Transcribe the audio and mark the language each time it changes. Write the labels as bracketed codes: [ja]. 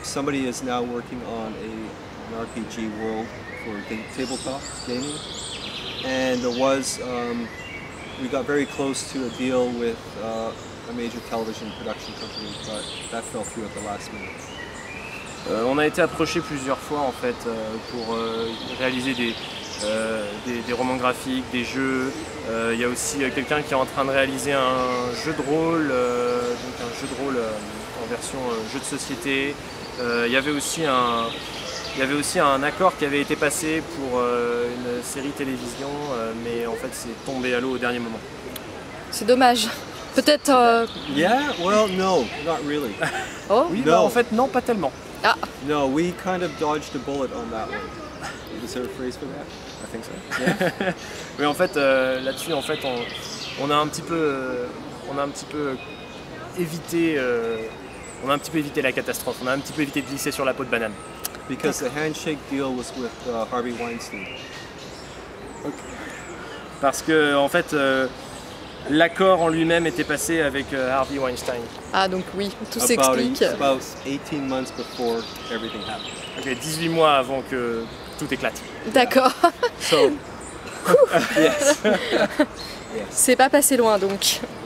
[en] Somebody is now working on an RPG world for tabletop gaming, and there was we got very close to a deal with a major television production company, but that fell through at the last minute. [fr] On a été approché plusieurs fois en fait pour réaliser des romans graphiques, des jeux. Il y a aussi quelqu'un qui est en train de réaliser un jeu de rôle, donc un jeu de rôle en version jeu de société. Il y avait aussi un accord qui avait été passé pour une série télévision, mais en fait c'est tombé à l'eau au dernier moment. C'est dommage. Peut-être. [en] Yeah, well, no, not really. Oh. [fr] Oui, [en] No. [fr] bah, en fait non, pas tellement. Ah. [en] No, we kind of dodged a bullet on that one. Is there a phrase for that? I think so. [fr] Oui, en fait, là-dessus, en fait, on a un petit peu évité, la catastrophe. On a un petit peu évité de glisser sur la peau de banane. [en] Because the handshake deal was with Harvey Weinstein. [fr] Parce que, en fait, l'accord en lui-même était passé avec Harvey Weinstein. Ah, donc oui, tout s'explique. [en] About 18 months before everything happened. [fr] Ok, 18 mois avant que tout éclate. D'accord. [en] So, yes. [fr] C'est pas passé loin donc.